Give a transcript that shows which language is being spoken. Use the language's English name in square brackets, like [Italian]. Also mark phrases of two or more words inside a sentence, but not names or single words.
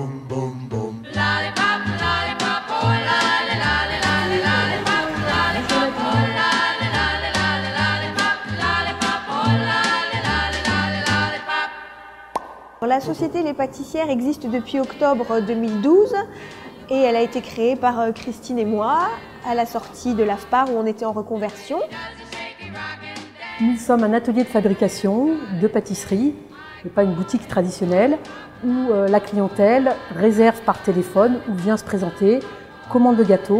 [English] Lollipop, lollipop, oh lolly, lolly, lolly, lollipop, lollipop, oh lolly, lolly, lolly, lollipop, lollipop, oh lolly, lolly, lolly, lollipop. [French] La société Les Pâtissières existe depuis octobre 2012 et elle a été créée par Christine et moi à la sortie de l'AFPAR où on était en reconversion. Nous sommes un atelier de fabrication de pâtisserie, et pas une boutique traditionnelle, où la clientèle réserve par téléphone ou vient se présenter, commande le gâteau.